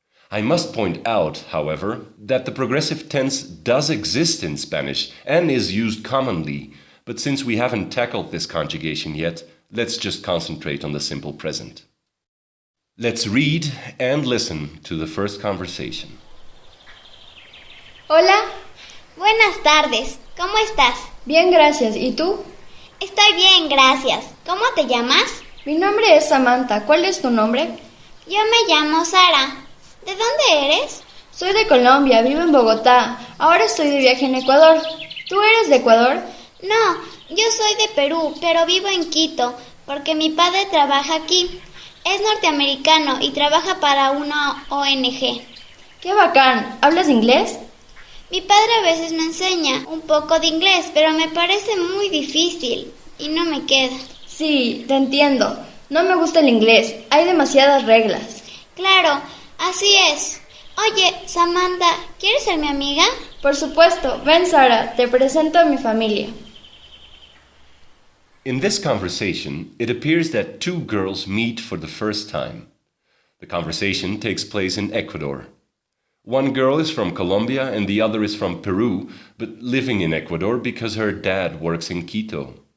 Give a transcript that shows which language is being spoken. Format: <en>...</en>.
<en>I must point out, however, that the progressive tense does exist in Spanish and is used commonly, but since we haven't tackled this conjugation yet, let's just concentrate on the simple present. Let's read and listen to the first conversation.</en> <es>Hola, Buenas tardes, ¿cómo estás? bien, gracias. ¿Y tú? Estoy bien, gracias. ¿Cómo te llamas? Mi nombre es Samantha. ¿Cuál es tu nombre? Yo me llamo Sara. ¿De dónde eres? Soy de Colombia, vivo en Bogotá. Ahora estoy de viaje en Ecuador. ¿Tú eres de Ecuador? No, yo soy de Perú, pero vivo en Quito, porque mi padre trabaja aquí. Es norteamericano y trabaja para una ONG. ¡Qué bacán! ¿Hablas inglés? Mi padre a veces me enseña un poco de inglés, pero me parece muy difícil y no me queda. Sí, te entiendo. No me gusta el inglés. Hay demasiadas reglas. Claro, así es. Oye, Samantha, ¿quieres ser mi amiga? Por supuesto. Ven, Sara. Te presento a mi familia.</es> <en>In this conversation, it appears that two girls meet for the first time. The conversation takes place in Ecuador. One girl is from Colombia and the other is from Peru, but living in Ecuador because her dad works in Quito.</en>